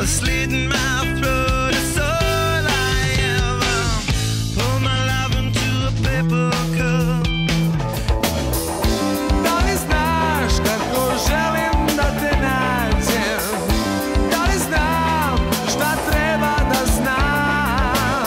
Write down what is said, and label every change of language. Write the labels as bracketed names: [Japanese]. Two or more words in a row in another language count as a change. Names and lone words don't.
[English] Slitting my throat is all I ever. Pour my love into a paper cup. [Serbian] Da li znaš kako želim da te nađem? Da li znam šta treba da znam?